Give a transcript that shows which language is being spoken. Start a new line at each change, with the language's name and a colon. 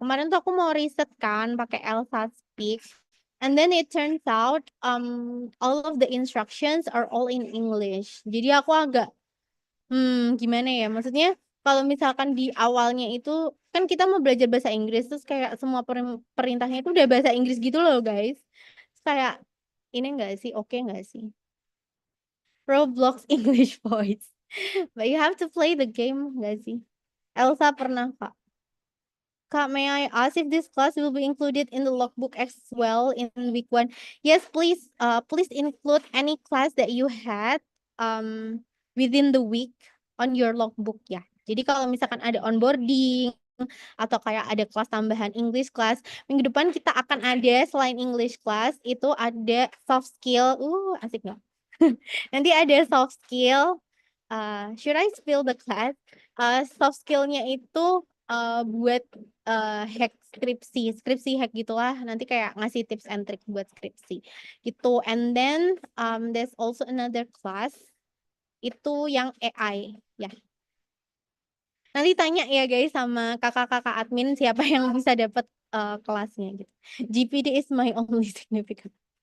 Indonesian: Kemarin tuh aku mau riset kan pakai
English: Elsa Speak, and then it turns out all of the instructions are all in English.
Indonesian: Jadi aku agak gimana ya? Maksudnya kalau misalkan di awalnya itu kan kita mau belajar bahasa Inggris, terus kayak semua perintahnya itu udah bahasa Inggris gitu loh guys. Terus kayak ini enggak sih, oke nggak sih?
English: Roblox English Voice. But you have to play the game
Indonesian: nggak sih? Elsa pernah Kak.
English: Kak, may I ask if this class will be included in the logbook as well in week 1? Yes, please. Please include any class that you had within the week on your logbook ya.
Indonesian: Jadi kalau misalkan ada onboarding atau kayak ada kelas tambahan English class, minggu depan kita akan ada selain English class itu ada soft skill. Asik nggak? Nanti ada soft skill,
English: should I spill the class?
Indonesian: Soft skill-nya itu buat hack skripsi hack gitulah. Nanti kayak ngasih
English: tips and trick
Indonesian: buat skripsi gitu.
English: And then there's also another class
Indonesian: itu yang
English: AI ya.
Indonesian: Nanti tanya ya guys sama kakak-kakak admin siapa yang bisa dapat kelasnya gitu.
English: GPD is my only significant.